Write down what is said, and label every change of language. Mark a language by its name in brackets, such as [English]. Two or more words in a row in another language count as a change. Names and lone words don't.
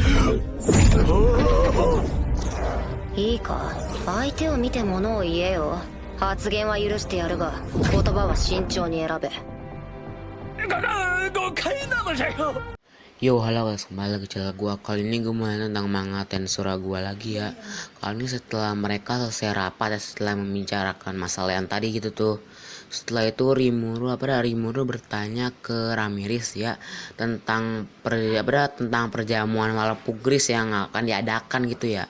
[Japanese] いいか、相手を見て物を言えよ。発言は許してやるが、言葉は慎重に選べ。 [Indonesian] Yo, halo guys, kembali lagi channel gua. Kali ini gue mau tentang manga Tensura gua lagi ya. Kali ini setelah mereka selesai rapat ya, setelah membicarakan masalah yang tadi gitu tuh. Setelah itu Rimuru bertanya ke Ramirez ya tentang tentang perjamuan Walpurgis yang akan diadakan gitu ya.